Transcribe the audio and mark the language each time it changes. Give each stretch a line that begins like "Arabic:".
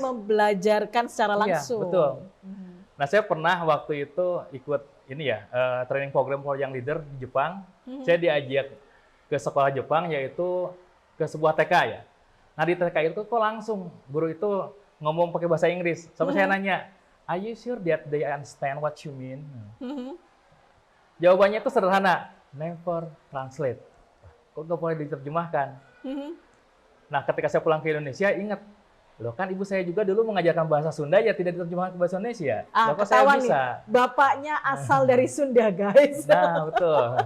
Indonesian: membelajarkan secara langsung. Iya, betul. Mhm. Nah, saya pernah waktu itu ikut ini ya, training program for young leader di Jepang. Saya diajak ke sekolah Jepang, yaitu ke sebuah TK ya. Nah, di TK itu kok langsung guru itu ngomong pakai bahasa Inggris. Sampai saya nanya,
English: are you sure that they understand what you mean? Mhm.
Indonesian: Jawabannya itu sederhana,
English: never translate.
Indonesian: Kok nggak boleh diterjemahkan? Mhm. Nah, ketika saya pulang ke Indonesia, ingat, loh kan ibu saya juga dulu mengajarkan bahasa Sunda ya tidak diterjemahkan ke bahasa Indonesia. Loh, kok saya Ketahuan nih, bisa? bapaknya asal dari Sunda, guys. Nah, betul.